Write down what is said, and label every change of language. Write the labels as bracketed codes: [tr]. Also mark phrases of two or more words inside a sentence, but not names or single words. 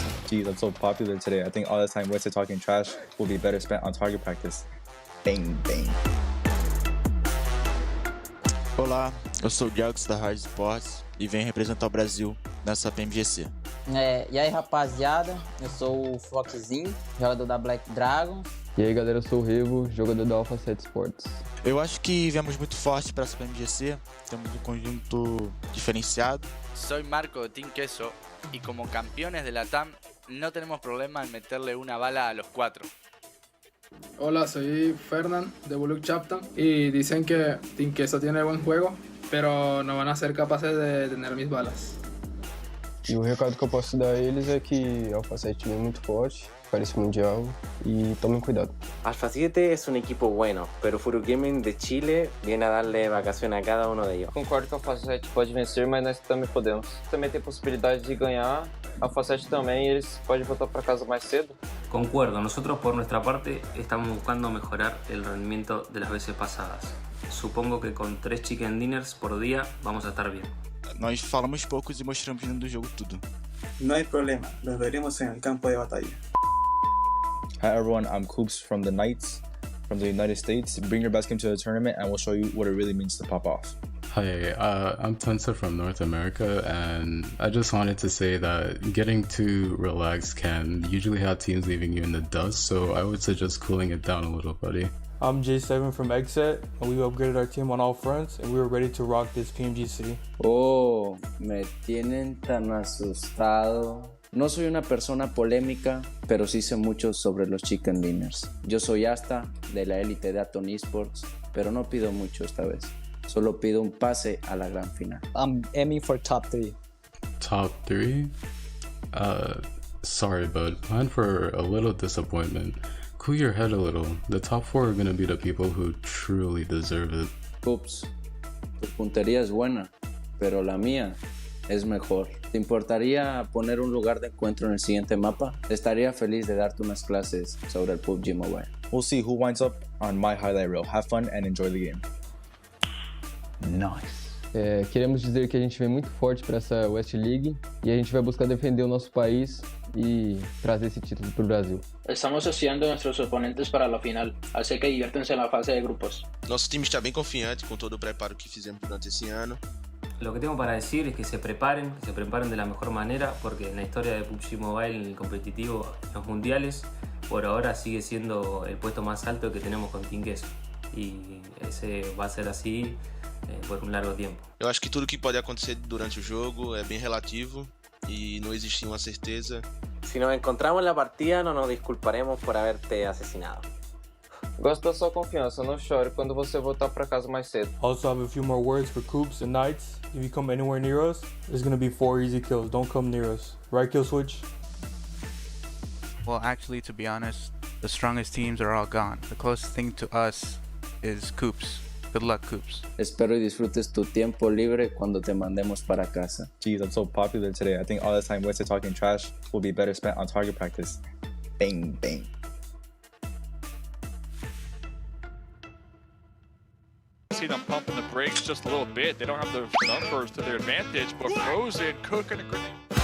[en] Geez, I'm so popular today. I think all this time wasted talking trash will be better spent on target practice. Bang, bang. [pt] Olá, eu sou o Jax da Hard Sports e venho representar o Brasil nessa PMGC. E aí, rapaziada, eu sou o Foxzinho, jogador da Black Dragon. E aí, galera, eu sou o Revo, jogador da Alpha 7 Sports. Eu acho que viemos muito forte para essa PMGC, temos um conjunto diferenciado. [es] Soy Marco de Team Queso y como campeones de la TAM no tenemos problema en meterle una bala a los 4. Hola, soy Fernand de Bullock Chapter y dicen que Team Queso tiene buen juego, pero no van a ser capaces de tener mis balas. [pt] E o recado que eu posso dar a eles é que a Alpha 7 é muito forte, parece mundial, e tomem cuidado. [es] Alpha 7 es un equipo bueno, pero Furu Gaming de Chile viene a darle vacación a cada uno de ellos. [pt] Concordo que a Alpha 7 pode vencer, mas nós também podemos. Também tem possibilidade de ganhar, a Alpha 7 também, e eles podem voltar para casa mais cedo. [es] Concuerdo, nosotros por nuestra parte estamos buscando mejorar el rendimiento de las veces pasadas. Supongo que con 3 [en] chicken dinners [es] por día vamos a estar bien. [pt] Nós falamos poucos e mostramos dentro do jogo tudo. [es] No hay problema, los veremos en el campo de batalla. [en] Hi everyone, I'm Coops from the Knights from the United States. Bring your best game to the tournament and we'll show you what it really means to pop off. Hi, I'm Tensa from North America, and I just wanted to say that getting too relaxed can usually have teams leaving you in the dust, so I would suggest cooling it down a little, buddy. I'm J7 from Exet, and we upgraded our team on all fronts, and we were ready to rock this PMGC. [es] Oh, me tienen tan asustado. No soy una persona polémica, pero sí sé mucho sobre los [en] chicken dinners. [es] Yo soy Asta, de la élite de Aton Esports, pero no pido mucho esta vez. Solo pido un pase a la gran final. [en] I'm aiming for top 3. Top 3? Sorry, bud. Plan for a little disappointment. Cool your head a little. The top 4 are gonna be the people who truly deserve it. [es] Ups, tu puntería es buena, pero la mía es mejor. ¿Te importaría poner un lugar de encuentro en el siguiente mapa? Estaría feliz de darte unas clases sobre el PUBG Mobile. [en] We'll see who winds up on my highlight reel. Have fun and enjoy the game. Nice. [pt] Queremos dizer que a gente vem muito forte para essa West League e a gente vai buscar defender o nosso país y trazer ese título para o Brasil. [es] Estamos estudiando nuestros oponentes para la final, así que diviértanse en la fase de grupos. [pt] Nosso time está bem confiante com todo o preparo que fizemos durante esse ano. [es] Lo que tengo para decir es que se preparen de la mejor manera, porque en la historia de PUBG Mobile, en el competitivo, en los mundiales, por ahora sigue siendo el puesto más alto que tenemos con Team Queso. Y ese va a ser así [pt] por um largo tempo. Eu acho que tudo que pode acontecer durante o jogo é bem relativo e não existe uma certeza. [es] Si nos encontramos en la partida, no nos disculparemos por haberte asesinado. [pt] Gosto da sua confiança, não chore quando você voltar para casa mais cedo. [en] Also have a few more words for Coops and Knights. If you come anywhere near us, there's gonna be 4 easy kills. Don't come near us. Right, Kill Switch? Well, actually, to be honest, the strongest teams are all gone. The closest thing to us is Coops. Good luck, Coops. Espero y disfrutes tu tiempo libre cuando te mandemos para casa. Geez, I'm so popular today. I think all this time wasted talking trash will be better spent on target practice. Bang, bang. See them pumping the brakes just a little bit. They don't have the numbers to their advantage, but Frozen cooking a grenade.